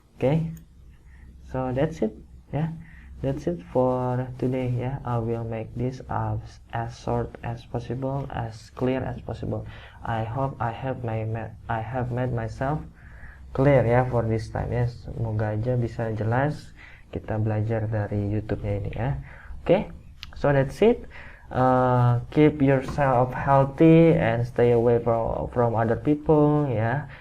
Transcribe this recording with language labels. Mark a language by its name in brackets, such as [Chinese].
[English] Okay, so that's it yeah, that's it for today yeah. I will make this as short as possible, as clear as possible. I hope I have made myself clear [Indonesian] ya [English] for this time ya. [Indonesian] Semoga aja bisa jelas kita belajar dari YouTube-nya ini ya. [English] Okay, so that's it. Keep yourself healthy and stay away from other people ya.